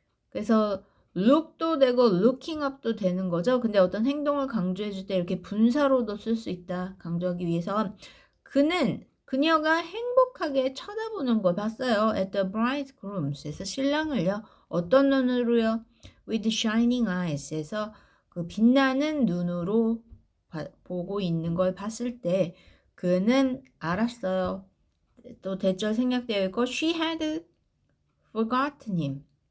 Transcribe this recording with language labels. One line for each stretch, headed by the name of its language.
Korean: 그래서 look도 되고 looking up도 되는 거죠. 근데 어떤 행동을 강조해 줄 때 이렇게 분사로도 쓸 수 있다 강조하기 위해서, 그녀가 행복하게 쳐다보는 걸 봤어요.
English: At the bridegrooms
Korean: 에서 신랑을요. 어떤 눈으로요?
English: With shining eyes
Korean: 에서 그 빛나는 눈으로 보고 있는 걸 봤을 때 그는 알았어요. 또 대절 생략되어 있고
English: she had forgotten him.